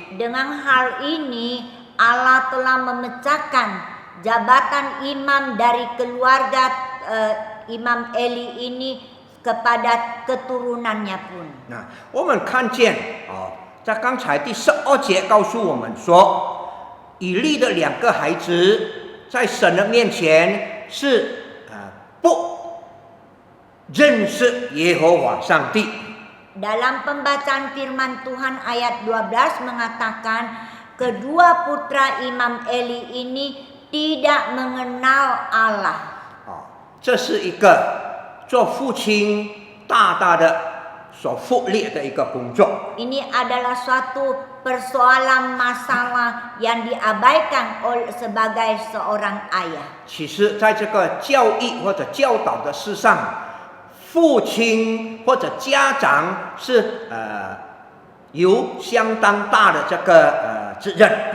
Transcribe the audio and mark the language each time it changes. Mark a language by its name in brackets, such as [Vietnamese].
[Indonesian] Dengan hal ini Allah telah memecahkan jabatan imam dari keluarga Imam Eli ini kepada keturunannya pun. [Chinese] 那我们看见在刚才第12节告诉我们说，以利的2个孩子在神的面前是不认识耶和华上帝。 [Indonesian] Dalam pembacaan firman Tuhan ayat 12 mengatakan kedua putra Imam Eli ini tidak mengenal Allah. [Chinese] 这是一个做父亲大大的所忽略的一个工作。 [Indonesian] Ini adalah suatu persoalan masalah yang diabaikan oleh sebagai seorang ayah. [Chinese] 其实在这个教育或者教导的事上，父亲或者家长是有相当大的这个责任。